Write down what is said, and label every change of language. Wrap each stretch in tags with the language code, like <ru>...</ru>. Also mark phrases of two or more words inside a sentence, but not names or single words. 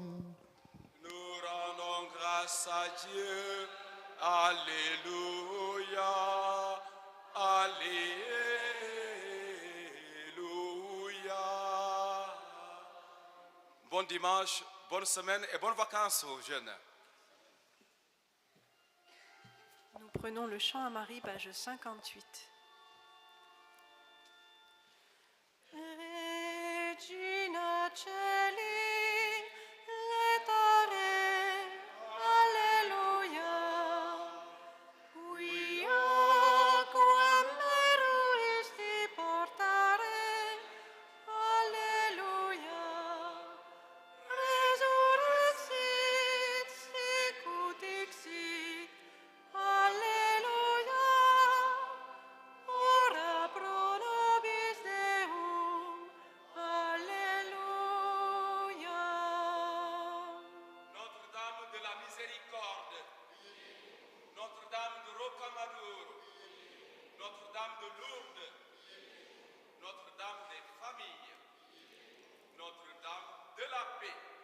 <fr>Nous rendons grâce à Dieu, alléluia, alléluia. Bon dimanche, bonne semaine et bonnes vacances aux jeunes. Nous prenons le chant à Marie, page 58.</fr> <la>Regina Celi, letare, alleluia. Quia quam meruisti portare, alleluia. Resurrexit sicut dixit, alleluia. Ora pro nobis Deum, alleluia.</la> <fr>Notre-Dame de la Miséricorde, Notre-Dame de Rocamadour, Notre-Dame de Lourdes, Notre-Dame des familles, Notre-Dame de la paix.</fr>